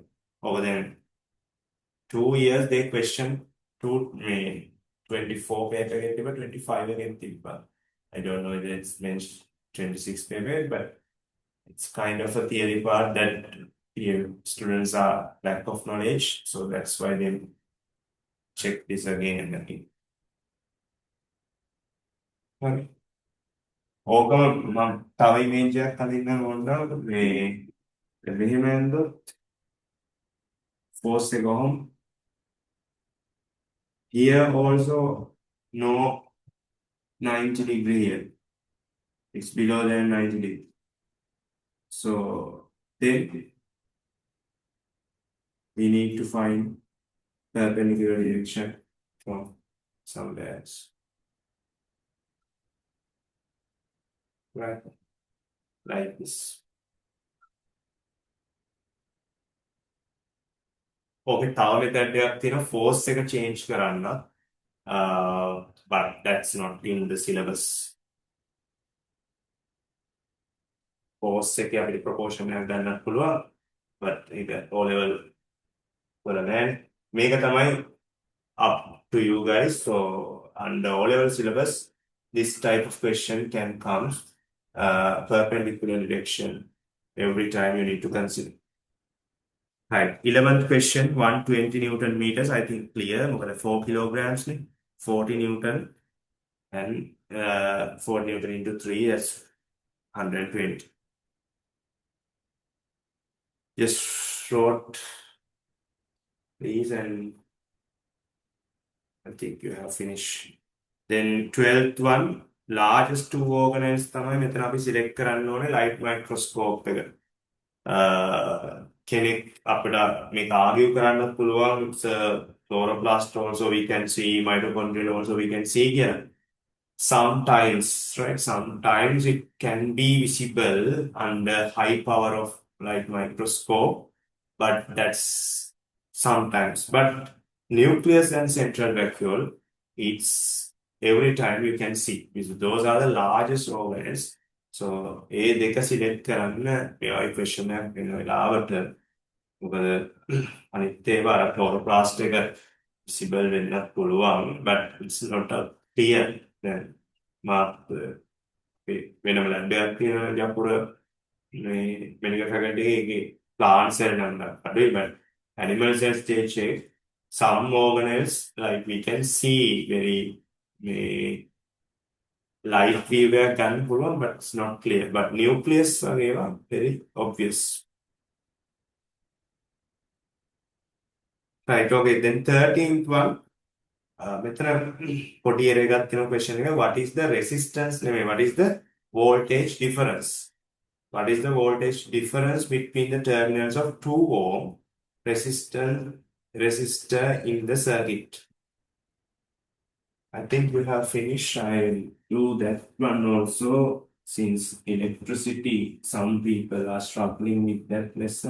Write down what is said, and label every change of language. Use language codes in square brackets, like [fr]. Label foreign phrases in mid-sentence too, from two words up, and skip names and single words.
[en] Over then 2 years they question 24 paper 25 again. I don't know if it's mentioned 26 paper, but it's kind of a theory part that students are lack of knowledge, so that's why they check this again and again. [si] Okay. ඕකම මම තව ඉමේජ් එකක් අදින්න ඕනද මෙහෙම ඇන්දොත් force එක කොහොම [en] here also no 90 degree here. It's below than 90 degree. So then we need to find perpendicular direction from somewhere else. Right? Like this. [si] Okay, තව method එකක් තියෙනවා force එක change කරන්න. [en] But that's not in the syllabus. [si] Force එකේ අපිට proportion එකක් ගන්නත් පුළුවන්. But ඒක O level වල නෑ. මේක තමයි [en] up to you guys. So under O level syllabus, this type of question can come perpendicular direction every time you need to consider. Right. 11th question, 120 Newton meters. I think clear. 4 kilograms, 40 Newton, and 4 Newton into 3, that's 120. Just short these and I think you have finished. Then 12th one, largest two organelles [si] තමයි මෙතන අපි [en] select [si] කරන්න ඕනේ [en] light microscope එක. [si] කෙනෙක් අපිට මේක argue කරන්නත් පුළුවන් [en] it's a chloroplast also we can see mitochondria also we can see here. Sometimes, right? Sometimes it can be visible under high power of light microscope, but that's sometimes. But nucleus and central vacuole, it's every time you can see. Those are the largest organelles. So, [si] ඒ දෙක select කරන්න මේවා equation එකක් වෙන වෙලාවට මොකද අනිත් ඒවා අර chloroplast එක visible වෙන්නත් පුළුවන් [en] but it's not a clear [si] දැන් මාත් වෙනම ලැබ් එකක් තියෙනවා ජපුර මේ මෙඩිකල් ෆැකල්ටි එකේ plants වල නම් අඩුයි [en] but animal cell stage [si] එක [en] some organelles like we can see very light view [si] එකක් ගන්න පුළුවන් [en] but it's not clear but nucleus [si] වගේ ඒවා [en] very obvious. Right, okay, then 13th one. [si] මෙතන පොඩි error එකක් තියෙන question එක [en] what is the resistance නෙමෙයි what is the voltage difference what is the voltage difference between the terminals of 2 ohm resistor in the circuit. I think we have finished. I will do that one also since electricity some people are struggling with that lesson.